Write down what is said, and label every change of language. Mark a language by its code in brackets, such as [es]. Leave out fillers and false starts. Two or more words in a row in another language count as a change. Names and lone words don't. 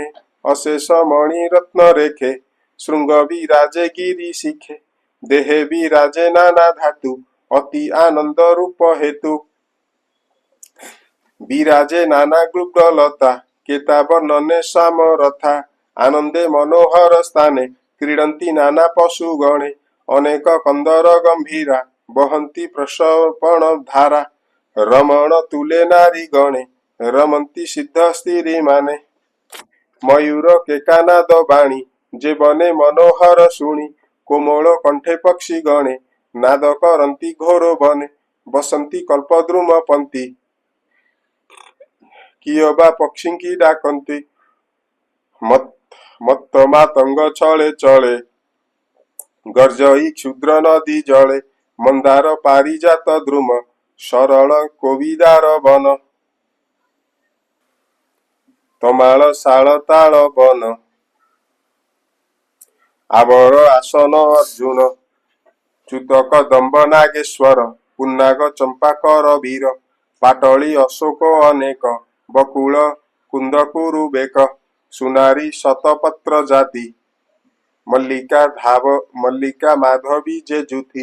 [or] ଅଶେଷ ମଣି ରତ୍ନ ରେଖେ ଶୃଙ୍ଗ ବିରାଜେ ଗିରି ଶିଖେ। ଦେହେ ବିରାଜେ ନାନା ଧାତୁ ଅତି ଆନନ୍ଦ ରୂପ ହେତୁ। ବିରାଜେ ନାନା ଗୃଗଲତା କେତା ବର୍ଣ୍ଣନେ ଶ୍ୟାମ ରଥା। ଆନନ୍ଦେ ମନୋହର ସ୍ଥାନେ କ୍ରୀଡ଼ନ୍ତି ନାନା ପଶୁ ଗଣେ। ଅନେକ କନ୍ଦର ଗମ୍ଭୀରା ବହନ୍ତି ପ୍ରସବଣ ଧାରା। ରମଣ ତୁଲେ ନାରୀ ଗଣେ ରମନ୍ତି ସିଦ୍ଧ ସ୍ତ୍ରୀ ମାନେ। ମୟୂର କେକାନାଦ ବାଣୀ ଯେ ବନେ ମନୋହର ଶୁଣି। କୋମଳ କଣ୍ଠେ ପକ୍ଷୀ ଗଣେ ନାଦ କରନ୍ତି ଘୋର ବନେ। ବସନ୍ତି କଳ୍ପଦ୍ରୁମ ପନ୍ତି କିୟବା ପକ୍ଷୀ କି ଡାକନ୍ତି। ମତ୍ତ ମାତଙ୍ଗ ଚଳେ ଚଳେ ଗର୍ଜଇ କ୍ଷୁଦ୍ର ନଦୀ ଜଳେ। ମନ୍ଦାର ପାରିଜାତ ଦ୍ରୁମ ସରଳ କୋବିଦାର ବନ। ତମାଳ ଶାଳ ତାଳ ବନ ଆବର ଆସନ ଅର୍ଜୁନ। ଚ୍ୟୁତକ ଦମ୍ବ ନାଗେଶ୍ୱର ପୁନ୍ନାଗ ଚମ୍ପାକର ବୀର। ପାଟଳି ଅଶୋକ ଅନେକ ବକୁଳ କୁନ୍ଦକୁରୁ ବେକ ସୁନାରୀ ଶତପତ୍ର ଜାତି ମଲ୍ଲିକା ମାଧବୀ ଯେ ଜୁଥି